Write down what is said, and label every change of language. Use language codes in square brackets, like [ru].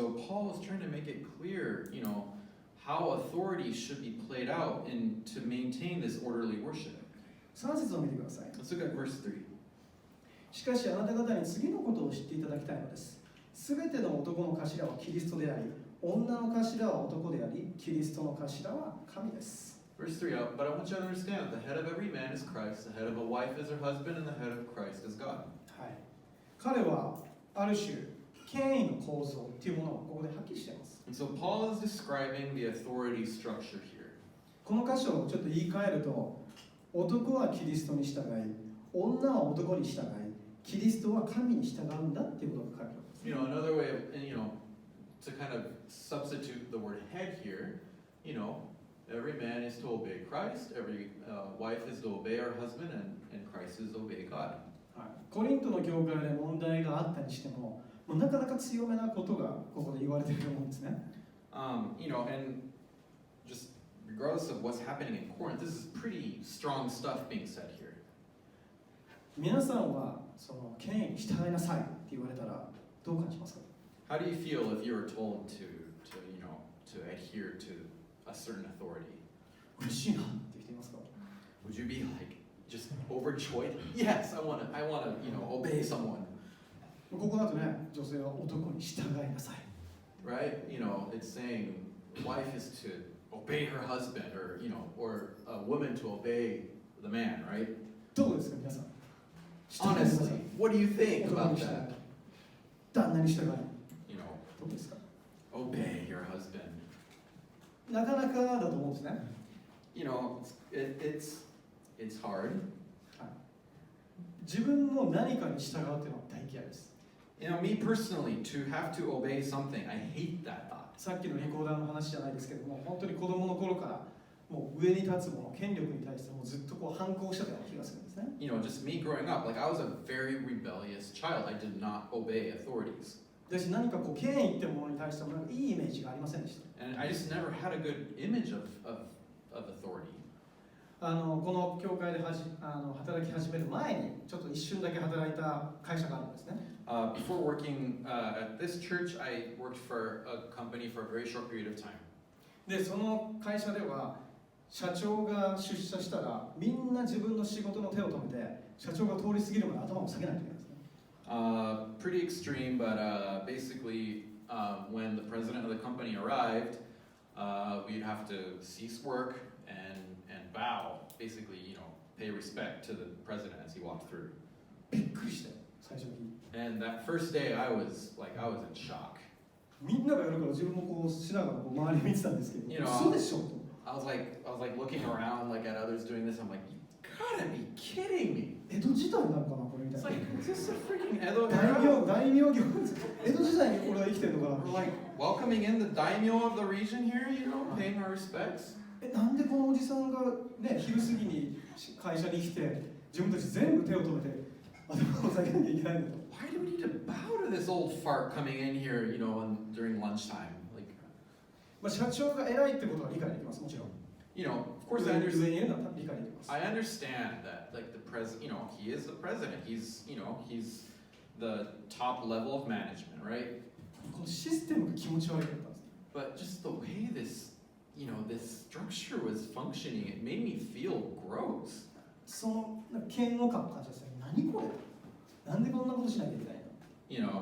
[en] And so Paul is trying to make it clear, how authority should be played out to maintain this orderly worship. [ja] 3節を見てください。 [en] Let's look at verse 3. [ja] しかしあなた方に次のことを知っていただきたいのです。すべての男の頭はキリストであり、女の頭は男であり、キリストの頭は神です。 [en] Verse 3, but I want you to understand that the head of every man is Christ, the head of a wife is her husband, and the head of Christ is God. [ja] はい、彼はある種、権威の構造というものをここではっきりしています。 [en] And so Paul is describing the authority structure here. [ja] この箇所をちょっと言い換えると、男はキリストに従い、女は男に従い、キリストは神に従うんだっていうことが書かれています。 [en] Another way of, to kind of substitute the word head here, every man is to obey Christ, every wife is to obey her husband, and Christ is to obey God. [ja] はい、コリントの教会で問題があったにしても、なかなか強めなことがここで言われていると思うんですね。 [en] And just regardless of what's happening in Corinth, this is pretty strong stuff being said here. [ja] 皆さんはその権威に従いなさいって言われたらどう感じますか？ [en] How do you feel if you were told to adhere to a certain authority? [ja] 嬉しいなって人いますか？ [en] Would you be like just overjoyed? Yes, I want to, obey someone. [ja] ここだとね、女性は男に従いなさい。 [en] Right? It's saying wife is to obey her husband, or a woman to obey the man, right? [ja] どうですか皆さん？ [en] Honestly, what do you think about that? [ja] 旦那に従い。どうですか？ [en] Obey your husband. [ja] なかなかだと思うんですね。 [en] It's hard. [ja] 自分も何かに従うっていうのは大嫌いです。 [en] Me personally, to have to obey something, I hate that thought. [ja] さっきのリコーダーの話じゃないですけども、本当に子供の頃からもう上に立つもの、権力に対してもうずっと反抗してたような気がするんですね。 [en] Just me growing up, like I was a very rebellious child. I did not obey authorities. [ja] 私何か権威ってものに対してもいいイメージがありませんでした。 [en] And I just never had a good image of authority. [ja] この教会で働き始める前にちょっと一瞬だけ働いた会社があるんですね。 [en] Before working at this church, I worked for a company for a very short period of time. [ja] で、その会社では社長が出社したらみんな自分の仕事の手を止めて社長が通り過ぎるまで頭を下げないといけないんですね。 [en] Pretty extreme, but basically, when the president of the company arrived, we'd have to cease work and bow, basically, pay respect to the president as he walked through. [ja] びっくりして最初に。 [en] And that first day, I was in shock. [ja] みんながやるから自分もしながら周り見てたんですけど、嘘でしょと。 [en] I was like looking around at others doing this. I'm like, you gotta be kidding me. [ja] 江戸時代なのかなこれみたいな。 [en] Is this a freaking Edo? [ja] 大名業。江戸時代にこれは生きてるのかな。 [en] We're like welcoming in the daimyo of the region here, paying our respects. [ja] なんでこのおじさんがね昼過ぎに会社に来て自分たち全部手を止めて頭を下げなきゃいけないんだと。 [en] Why do we need to bow to this old fart coming in here, during lunchtime? [ja] 社長が偉いってことは理解できます、もちろん。 [en] Of course, I understand that, the president, he is the president. He's the top level of management, right? [ja] このシステムが気持ち悪かったんです。 [en] But just the way this structure was functioning, it made me feel gross. [ja] その嫌悪感を感じますね。何これ？なんでこんなことしなきゃいけないの？